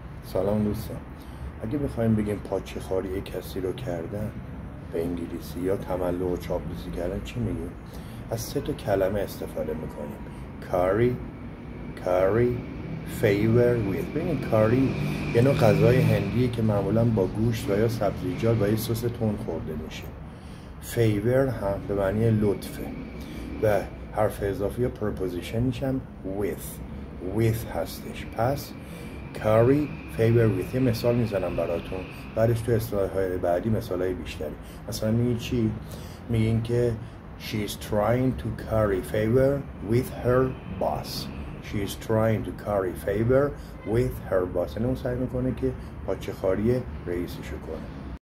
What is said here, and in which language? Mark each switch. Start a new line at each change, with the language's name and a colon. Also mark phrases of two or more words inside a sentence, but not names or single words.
Persian: سلام دوستان، اگه بخوایم بگیم پاچه خاری کسی رو کردن به انگلیسی یا تملق و چاپلوسی کردن چی میگیم؟ از 3 کلمه استفاده میکنیم: کاری،
English: favor with.
Persian: ببینید کاری یه نوع غذای هندیه که معمولا با گوشت و یا سبزیجات و یه سس تند خورده میشه. favor هم به معنی لطفه و حرف اضافی یا پرپوزیشنش هم with هستش. پس کاری
English: favor with.
Persian: یه مثال میزنم براتون، بعدش تو اصطلاح‌های بعدی مثالای بیشتری. مثلا میگین چی؟ میگین که
English: she is trying to curry favor with her boss. she is trying to curry favor with her boss.
Persian: یعنی اون سعی میکنه که پاچه خاری رئیسشو کنه.